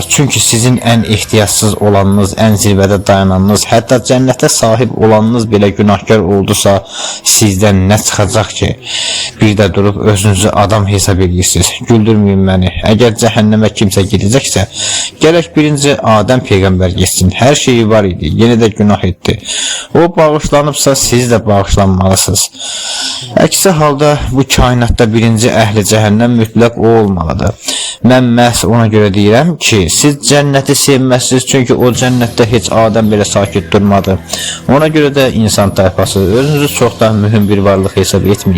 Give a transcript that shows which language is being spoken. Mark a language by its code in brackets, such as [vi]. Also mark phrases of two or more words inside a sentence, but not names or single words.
[tr] Çünkü sizin en ihtiyatsız olanınız, en zirvede dayananınız, hatta cennete sahip olanınız bile günahkar oldusa sizden ne çıkacak ki? Bir de durup özünüzü adam hesap edirsiniz. Güldürmeyin beni. Eğer cehenneme kimse gidecekse gerek birinci Adem peygamber geçsin. Her şeyi var idi. Yine de günah etti. O bağışlanıpsa siz de bağışlanmalısınız. [az] Əksi halda bu kainatda birinci əhli cəhənnəm mütləq o olmalıdır. Mən məhz ona görə deyirəm ki, siz cənnəti sevməzsiniz çünki o cənnətdə heç Adəm belə sakit durmadı. Ona görə də insan tayfası özünüzü çox da mühüm bir varlıq hesab etməyin.